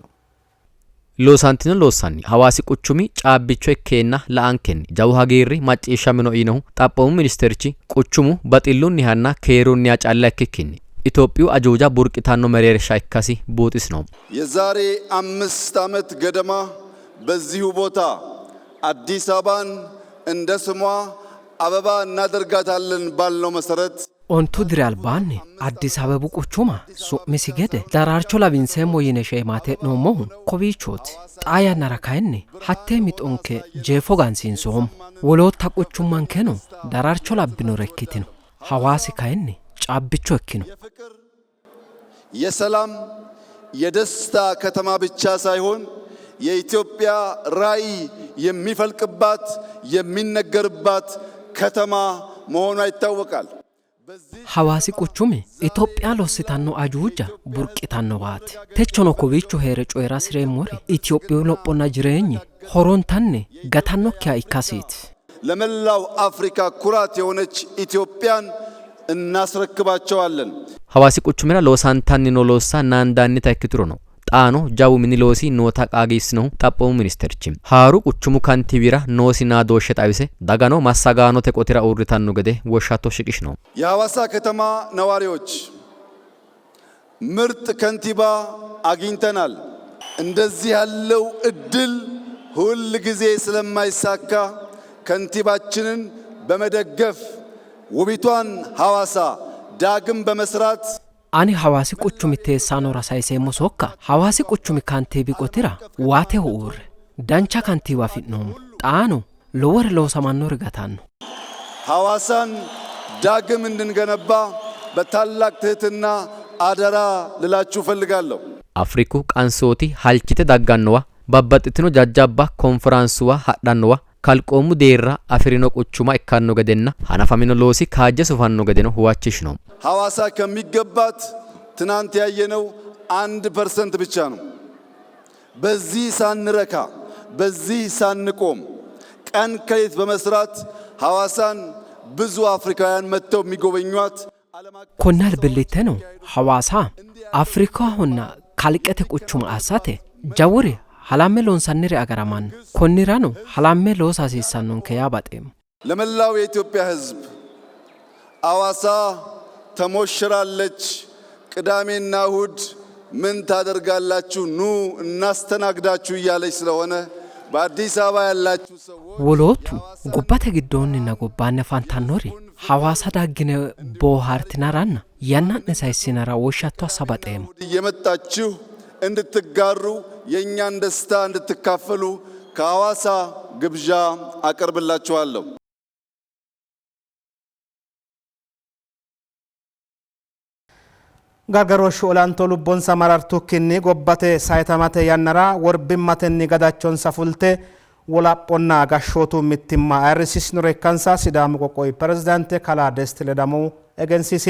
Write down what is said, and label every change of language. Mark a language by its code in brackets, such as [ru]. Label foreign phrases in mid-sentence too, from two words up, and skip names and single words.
[sid] ሎሳንቲኖ ሎሳኒ ሐዋሲ ቁቹሚ ጫብቾ ከና ለአንከን ጃውሃጌሪ ማጪሻምኖ ኢነሁ ጣጶሙ ሚኒስተርቺ ቁቹሙ በጥሉን ያና ከሮን ያጫላ ከከኒ ኢትዮጵዩ አጆጃ ቡርቂታኖ መሬርሻ ይካሲ ቦቲስ ነው [am] የዛሬ 5 ዓመት ገደማ በዚሁ ቦታ አዲስ አበባን እንደ ስሟ አበባ እናደርጋታለን ባልነው መሰረት [sid] ontu dire albaanni Addis Abebu quchuma su'misi gede daraarcho labinseemmo yine sheemaatee noommohu kowiichooti. Xaa yannara kayinni hattee mixonke jeefo gansiinsoommo. Woloota quchummankeno daraarcho labbinore ikkitino. Hawaasi kayinni caabbicho ikkino. [am] የሰላም የደስታ ከተማ ብቻ ሳይሆን የኢትዮጵያ ራዕይ የሚፈልቅባት የሚነገርባት ከተማ መሆኗ ይታወቃል። [sid] Hawaasi quchumi Itoophiyaa lossitanno ajuuja burqitannowaati. Techono kowiicho heere coyra sireemmori Itoophiyuu lophonna jireenyi horontanni gatannokkiha ikkasiiti. [am] ለመላው አፍሪካ ኩራት የሆነች ኢትዮጵያን እናስረክባቸዋለን። [sid] Hawaasi quchumira loosantanni no loossa naandaanni ikkituro no. Xaano jawu mini loosi noota qaagiissinohu xaphoomu ministerichi. Haaru quchumu kantiibira noosi naadooshe xawise dagano massagaanote qotira uurritanno gede woshshatto shiqishino. [am] የሐዋሳ ከተማ ነዋሪዎች ምርጥ ከንቲባ አግኝተናል። እንደዚህ ያለው እድል ሁል ጊዜ ስለማይሳካ ከንቲባችንን በመደገፍ ውቢቷን ሐዋሳ ዳግም በመስራት [sid] Ani hawaasi quchumi teessaanoo rasaayiseemmo sokka hawaasi quchumi kantiibi qotira waate uurre dancha kantiibaa fidnoommo xaano lowore loosamannori gatanno. [am] ሐዋሳን ዳግም እንድንገነባ በታላቅ ትህትና አደራ ልላችሁ ፈልጋለሁ። [sid] Afriku qansooti halchite daggannowa babbaxxitino jajjabba konferaansuwa hadhannowa kalqoomu deerra afirino quchuma ikkanno gedenna hanafamino loosi kaajje sufanno gedeno huwachishino. [am] ሐዋሳ ከሚገባት ትናንት ያየነው 1% ብቻ ነው። በዚህ ሳንረካ በዚህ ሳንቆም ቀን ከሌት በመስራት ሐዋሳን ብዙ አፍሪካውያን መጥተው የሚጎበኟት [sid] Konnal billiteno hawaasa Afrikaa honna kalqete quchuma assate jawuri halamme loonsannire agaraman konnirano halamme loos hasiissannonke yaabaxeem. [am] ለመላው የኢትዮጵያ ሕዝብ ሐዋሳ ተሞሽራለች። ቅዳሜና እሁድ ምን ታደርጋላችሁ? ኑ እናስተናግዳችሁ እያለች ስለሆነ በአዲስ አበባ ያላችሁ ሰዎች [sid] Wolootu gubbate giddoonnina gobbaanne fantannori hawaasa daggine boohartinaranna yannanne sayissinara woshshatto assabaxeemo. [am] እየመጣችሁ እንድትጋሩ የእኛን ደስታ እንድትካፈሉ ከሐዋሳ ግብዣ አቀርብላችኋለሁ። [sid] gargarooshshi olaantoo lubboonsa marartukkinni gobbate sayitamate yannara worbimmatenni gadaachonsa fulte wolaphonna gashshootu mittimma ayirrisiissinore ikkansa sidaamu qoqqowi pirezidaante kalaa Desti Ledamuu egensiisi.